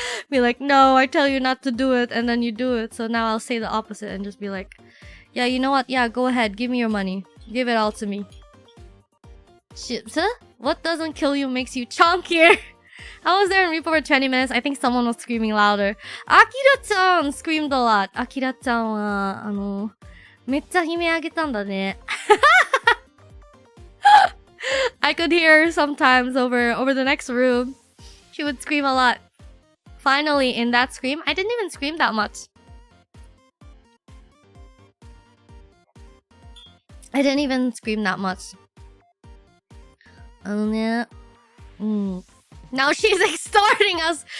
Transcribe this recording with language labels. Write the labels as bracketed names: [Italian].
[English] Be like, no, I tell you not to do it, and then you do it. So now I'll say the opposite and just be like, yeah, you know what? Yeah, go ahead, give me your money. Give it all to me. Shit, what doesn't kill you makes you chunkier. I was there in Repo for 20 minutes. I think someone was screaming louder. Akira-chan screamed a lot. [Japanese] Akira-chan は、めっちゃ悲鳴あげたんだね。 [English] I could hear her sometimes over the next room. She would scream a lot. Finally, in that scream, I didn't even scream that much. I didn't even scream that much. Now she's extorting us.